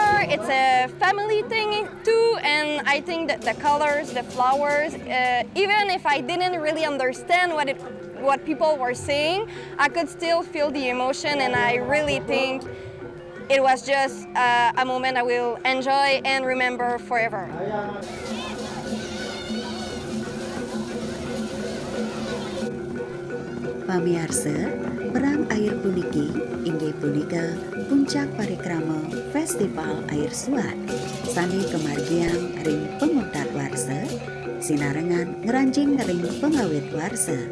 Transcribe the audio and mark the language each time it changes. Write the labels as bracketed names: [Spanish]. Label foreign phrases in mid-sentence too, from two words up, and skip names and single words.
[English] It's a family thing too, and I think that the colors, the flowers, even if I didn't really understand what people were saying, I could still feel the emotion, and I really think it was just a moment I will enjoy and remember forever. [Balinese] Pamiarsa, perang air puniki inggih punika puncak parikrama Festival Air Suat. Sani kemargiang ring penguntat warsa, sinarengan ngeranjing ring pengawit warsa.